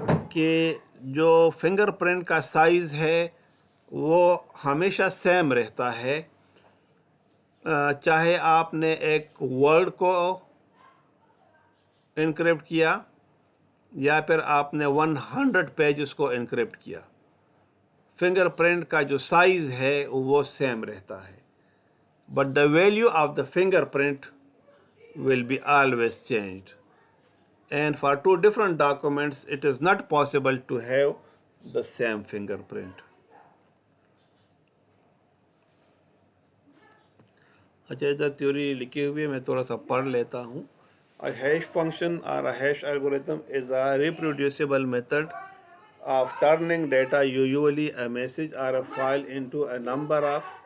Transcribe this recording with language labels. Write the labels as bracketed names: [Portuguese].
[Urdu] کہ جو finger print کا سائز ہے وہ ہمیشہ سیم رہتا ہے، چاہے آپ نے ایک ورڈ کو انکرپٹ کیا یا پھر آپ نے 100 پیجز کو انکرپٹ کیا، فنگر پرنٹ کا جو سائز ہے وہ سیم رہتا ہے، [English] But the value of the fingerprint will be always changed. And for two different documents, it is not possible to have the same fingerprint. [Urdu] اچھا ادھر تھیوری لکھی ہوئی ہے، میں تھوڑا سا پڑھ لیتا ہوں. [English] A hash function or a hash algorithm is a reproducible method of turning data, usually a message or a file, into a number of